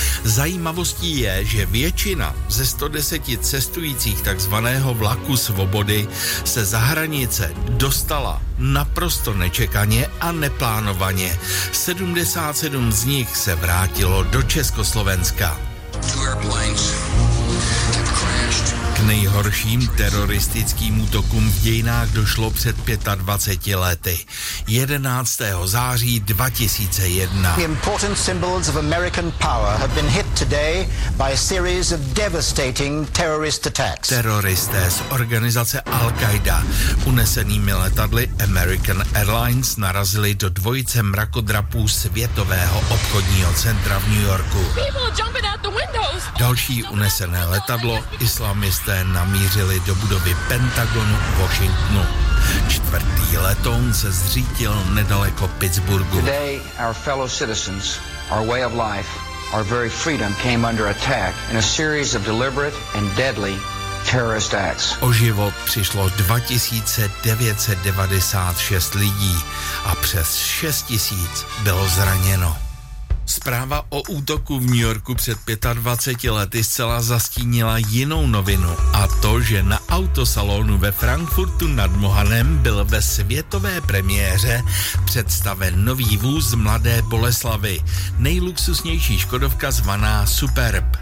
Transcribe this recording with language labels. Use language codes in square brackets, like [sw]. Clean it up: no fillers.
[cs] Zajímavostí je, že většina ze 110 cestujících takzvaného vlaku svobody se za hranice dostala naprosto nečekaně a neplánovaně. 77 z nich se vrátilo do Československa. K nejhorším teroristickým útokům v dějinách došlo před 25 lety. 11. září 2001. [en] The important symbols of American power have been hit today by a series of devastating terrorist attacks. [cs] Teroristé z organizace Al-Qaida unesenými letadly American Airlines narazili do dvojice mrakodrapů světového obchodního centra v New Yorku. Další unesené letadlo islamisté namířili do budovy Pentagonu v Washingtonu. Čtvrtý letoun se zřítil nedaleko Pittsburghu. [en] Today our fellow citizens, our way of life, our very freedom came under attack in a series of deliberate and deadly terrorist acts. [cs] O život přišlo 2996 lidí a přes 6000 bylo zraněno. Zpráva o útoku v New Yorku před 25 lety zcela zastínila jinou novinu, a to, že na autosalonu ve Frankfurtu nad Mohanem byl ve světové premiéře představen nový vůz Mladé Boleslavy, nejluxusnější škodovka zvaná Superb.